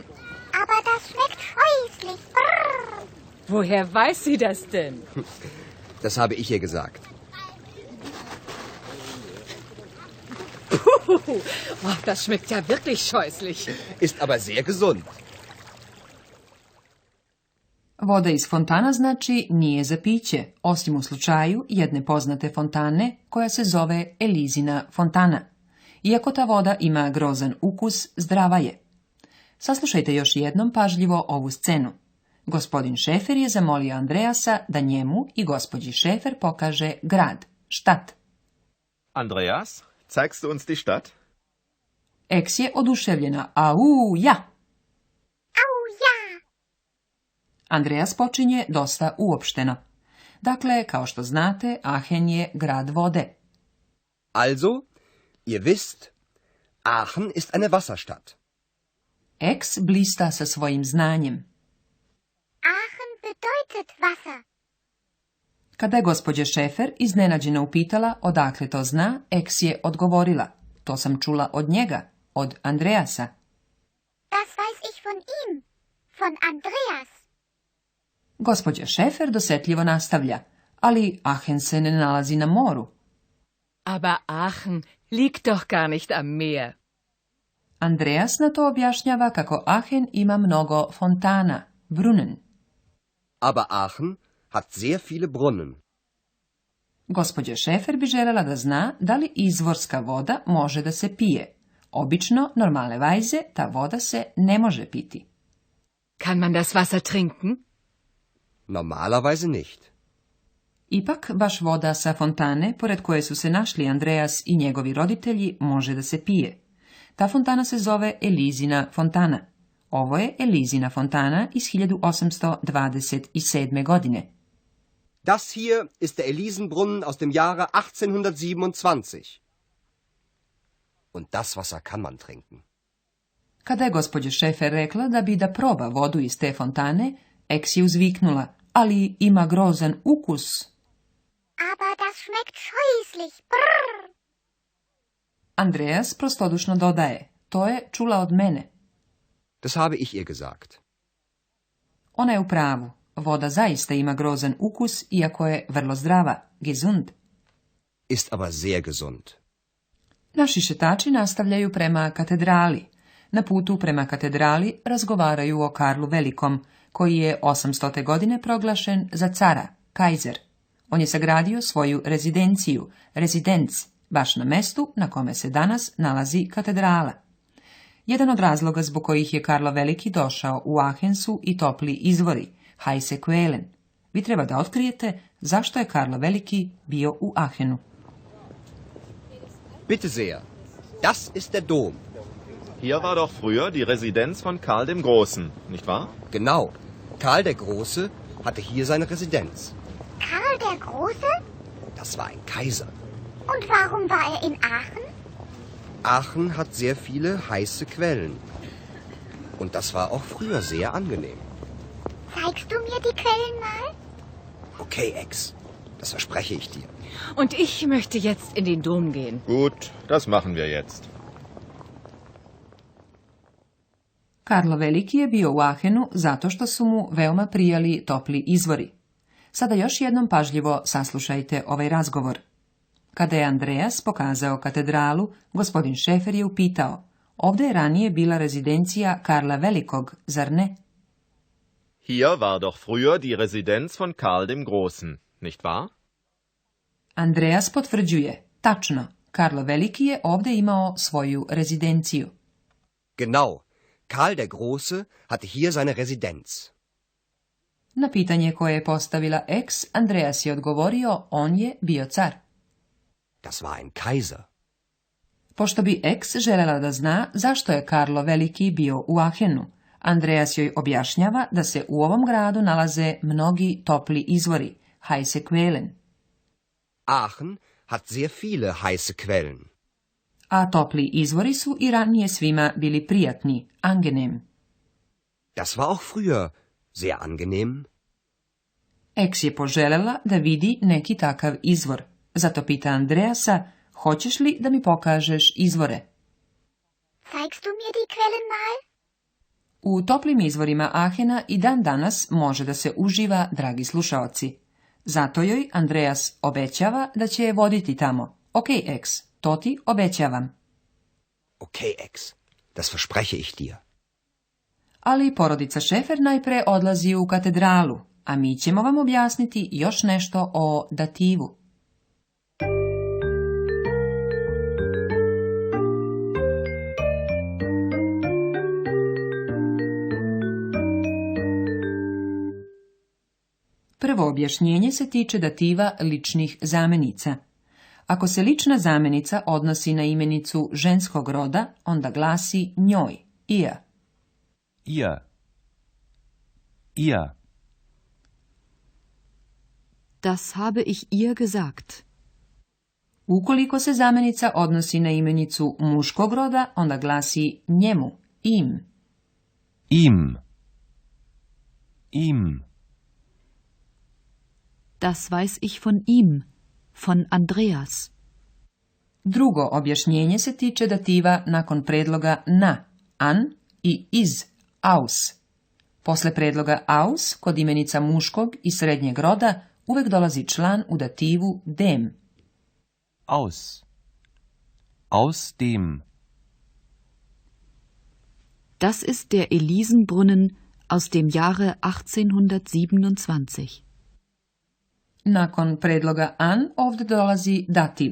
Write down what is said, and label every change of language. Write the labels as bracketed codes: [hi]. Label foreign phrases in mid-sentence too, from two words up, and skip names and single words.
[de] Aber das schmeckt scheußlich. Brrr. Woher weiß sie das denn? Das habe ich ihr gesagt. Oh, das schmeckt ja wirklich scheußlich. Ist aber sehr gesund. [sr] Voda iz fontana znači nije za piće, osim u slučaju jedne poznate fontane koja se zove Elizina fontana. Iako ta voda ima grozan ukus, zdrava je. Saslušajte još jednom pažljivo ovu scenu. Gospodin Šefer je zamolio Andreasa da njemu i gospođi Šefer pokaže grad, Stadt. [de] Andreas, zeigst du uns die Stadt? [sr] Eks je oduševljena, [de] au, ja. Au ja. [sr] Andreas počinje dosta uopšteno. Dakle, kao što znate, Aachen je grad vode. [de] Also, ihr wisst, Aachen ist eine Wasserstadt. [sr] Eks blista sa svojim znanjem. [de] Aachen bedeutet Wasser. [sr] Kada je gospođa Šefer iznenađena upitala odakle to zna, Eks je odgovorila. To sam čula od njega, od Andreasa. [de] Das weiß ich von ihm, von Andreas. [sr] Gospođa Šefer dosetljivo nastavlja, ali Aachen se ne nalazi na moru. [de] Aber Aachen liegt doch gar nicht am Meer. [sr] Andreas na to objašnjava kako Aachen ima mnogo fontana, [de] Brunnen. Aber Aachen hat sehr viele Brunnen. [sr] Gospođa Šefer bi željela da zna da li izvorska voda može da se pije. Obično, [de] normale vajze, [sr] ta voda se ne može piti. [de] Kann man das Wasser trinken? Normalerweise nicht. [sr] Ipak, baš voda sa fontane, pored koje su se našli Andreas i njegovi roditelji, može da se pije. Ta fontana se zove Elizina fontana. Ovo je Elizina fontana iz 1827. godine. [de] Das hier ist der Elisenbrunnen aus dem Jahre 1827. Und das Wasser kann man trinken. [sr] Kada je gospođa Šefer rekla da bi da proba vodu iz te fontane, Eks je uzviknula, ali ima grozan ukus. [de] Aber das schmeckt scheußlich. Brrr. [sr] Andreas prostodušno dodaje, to je čula od mene. [de] Das habe ich ihr gesagt. [sr] Ona je u pravu. Voda zaista ima grozan ukus, iako je vrlo zdrava, [de] gesund. Ist aber sehr gesund. [sr] Naši šetači nastavljaju prema katedrali. Na putu prema katedrali razgovaraju o Karlu Velikom, koji je 800. godine proglašen za cara, kajzer. On je sagradio svoju rezidenciju, rezidenc, baš na mestu na kome se danas nalazi katedrala. Jedan od razloga zbog kojih je Karlo Veliki došao u Aachen su i topli izvori, heiße Quellen. Vi treba da otkrijete zašto je Karlo Veliki bio u Aachenu. [de] Bitte sehr, das ist der Dom. Hier war doch früher die Residenz von Karl dem Großen, nicht wahr? Genau. Karl der Große hatte hier seine Residenz. Karl der Große? Das war ein Kaiser. Und warum war er in Aachen? Aachen hat sehr viele heiße Quellen. Und das war auch früher sehr angenehm. Zeigst du mir die Quellen mal? Okay, Ex. Das verspreche ich dir. Und ich möchte jetzt in den Dom gehen. Gut, das machen wir jetzt. [sr] Karlo Veliki je bio u Aachenu zato što su mu veoma prijali topli izvori. Sada još jednom pažljivo saslušajte ovaj razgovor. Kada je Andreas pokazao katedralu, gospodin Šefer je upitao: ovdje je ranije bila rezidencija Karla Velikog, zar ne? [de] Hier war doch früher die Residenz von Karl dem Großen, nicht wahr? [sr] Andreas potvrđuje: tačno, Karlo Veliki je ovdje imao svoju rezidenciju. [de] Genau. Karl der Große hatte hier seine Residenz. [sr] Na pitanje koje je postavila Ex, Andreas je odgovorio: on je bio car. [de] Das war ein Kaiser. [sr] Pošto bi Ex želela da zna zašto je Karlo Veliki bio u Aachenu, Andreas joj objašnjava da se u ovom gradu nalaze mnogi topli izvori, [de] heiße Quellen. Aachen hat sehr viele heiße Quellen. [sr] A topli izvori su i ranije svima bili prijatni, [de] angenehm. Das war auch früher sehr angenehm. [sr] Ex je poželjela da vidi neki takav izvor. Zato pita Andreasa: hoćeš li da mi pokažeš izvore? [de] Zeigst du mir die Quellen mal? [sr] U toplim izvorima Aachena i dan danas može da se uživa, dragi slušaoci. Zato joj Andreas obećava da će je voditi tamo. Ok, Ex, to ti obećavam. [de] Okay, Ex. Das verspreche ich dir. [sr] Ali porodica Šefer najpre odlazi u katedralu, a mi ćemo vam objasniti još nešto o dativu. Prvo objašnjenje se tiče dativa ličnih zamenica. Ako se lična zamenica odnosi na imenicu ženskog roda, onda glasi njoj, [de] ihr. Ihr. Ihr. Das habe ich ihr gesagt. Ukoliko se zamenica odnosi na imenicu muškog roda, onda glasi njemu, ihm. Ihm. Ihm. Das weiß ich von ihm, von Andreas. [sr] Drugo objašnjenje se tiče dativa nakon predloga na, an i iz, aus. Posle predloga aus, kod imenica muškog i srednjeg roda, uvek dolazi član u dativu dem. [de] Aus. Aus dem. Das ist der Elisenbrunnen aus dem Jahre 1827. [sr] Nakon predloga an ovdje dolazi dativ.